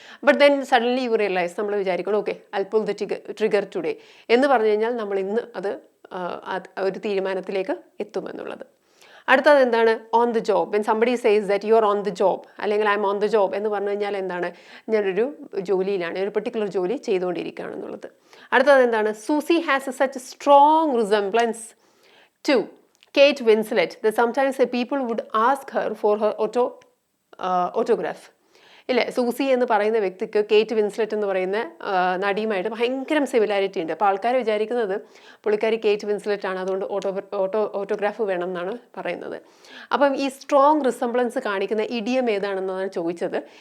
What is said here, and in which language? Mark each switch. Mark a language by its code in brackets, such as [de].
[en] but then suddenly you realise, [ml] നമ്മൾ വിചാരിക്കണം [en] okay I pull the trigger today [ml] എന്ന് പറഞ്ഞു കഴിഞ്ഞാൽ നമ്മൾ ഇന്ന് അത് ഒരു തീരുമാനത്തിലേക്ക് എത്തുമെന്നുള്ളത്. അടുത്തത് എന്താണ്? [en] On the job. When somebody says that you are on the job, അല്ലെങ്കിൽ I am on the job [ml] എന്ന് പറഞ്ഞു കഴിഞ്ഞാൽ എന്താണ്? ഞാനൊരു ജോലിയിലാണ്, ഒരു പെർട്ടിക്കുലർ ജോലി ചെയ്തുകൊണ്ടിരിക്കുകയാണെന്നുള്ളത്. അടുത്തത് എന്താണ്? [en] Susie has such strong resemblance to Kate Winslet that sometimes the people would ask her for her autograph. [ml] ഇല്ലേ, സൂസി എന്ന് പറയുന്ന വ്യക്തിക്ക് കേറ്റ് വിൻസ്ലെറ്റ് എന്ന് പറയുന്ന നടിയുമായിട്ട് ഭയങ്കര സിമിലാരിറ്റി ഉണ്ട്. അപ്പോൾ ആൾക്കാർ വിചാരിക്കുന്നത് പുള്ളിക്കാരി കേറ്റ് വിൻസ്ലെറ്റ് ആണ്, അതുകൊണ്ട് ഓട്ടോഗ്രാഫ് വേണം എന്നാണ് പറയുന്നത്. അപ്പം ഈ സ്ട്രോങ് റിസംബ്ലൻസ് കാണിക്കുന്ന ഇഡിയം ഏതാണെന്നാണ് ചോദിച്ചത്.